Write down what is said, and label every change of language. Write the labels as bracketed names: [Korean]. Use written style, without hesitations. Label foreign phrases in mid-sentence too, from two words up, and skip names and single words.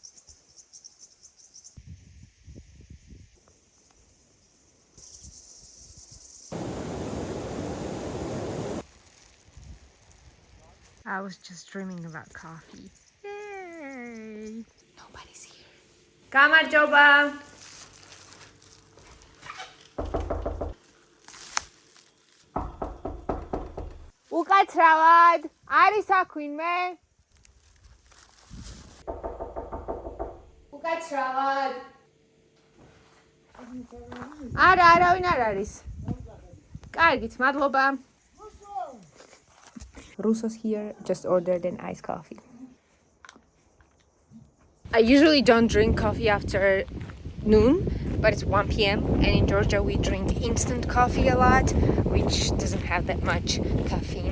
[English] I was just dreaming about coffee. Yay! Nobody's here. Kamarjoba! [Georgian] უკაცრავად! არის აქვინმე? უკაცრავად! არა, არავინ არ არის. კარგით, მადლობა. [English] Russos here just ordered an iced coffee. I usually don't drink coffee after noon, but it's 1 p.m. and in Georgia we drink instant coffee a lot, which doesn't have that much caffeine.